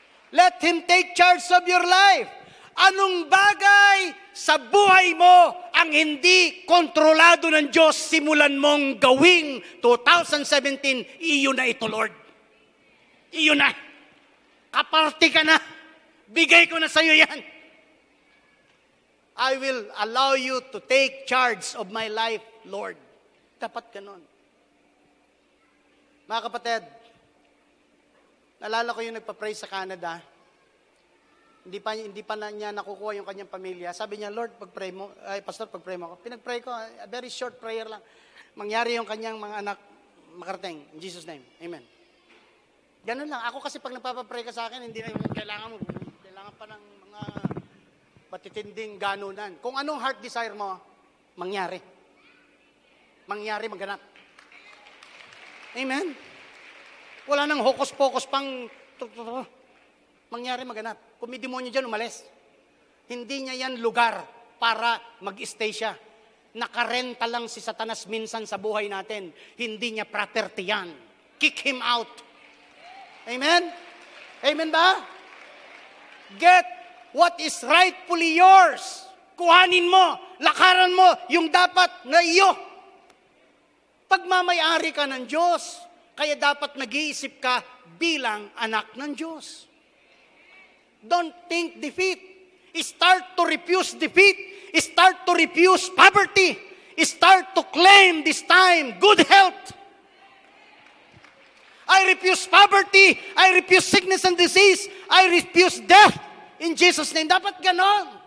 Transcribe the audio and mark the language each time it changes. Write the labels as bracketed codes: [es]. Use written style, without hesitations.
[en] Let Him take charge of your life. [tl] Anong bagay sa buhay mo ang hindi kontrolado ng Diyos simulan mong gawing 2017, iyo na ito, Lord. Iyo na. Kaparte ka na. Bigay ko na sa iyo yan. [en] I will allow you to take charge of my life, Lord. [tl] Dapat ganon. Mga kapatid, naalala ko yung nagpa-pray sa Canada. Hindi pa na niya nakukuha yung kanyang pamilya. Sabi niya, Lord, pag-pray mo, Pastor, pag-pray mo ako. Pinag-pray ko, [en] a very short prayer [tl] lang. Mangyari yung kanyang mga anak makarating. [en] In Jesus' name. [tl] Amen. Ganun lang. Ako kasi pag nagpapapray ka sa akin, hindi na kailangan pa ng mga matitinding ganunan. Kung anong heart desire mo, mangyari. Mangyari, maganap. Amen. Wala nang hokos-pokos pang mangyari, maganap. Kung may demonyo dyan, umalis. Hindi niya yan lugar para mag-stay siya. Nakarenta lang si Satanas minsan sa buhay natin. Hindi niya property yan. [en] Kick him out. [tl] Amen? Amen ba? [en] Get what is rightfully yours. [tl] Kuhanin mo, lakaran mo yung dapat na iyo. Pagmamayari ka ng Diyos, kaya dapat nag-iisip ka bilang anak ng Diyos. [en] Don't think defeat. Start to refuse defeat. Start to refuse poverty. Start to claim this time good health. I refuse poverty. I refuse sickness and disease. I refuse death. In Jesus' name. [tl] Dapat ganon.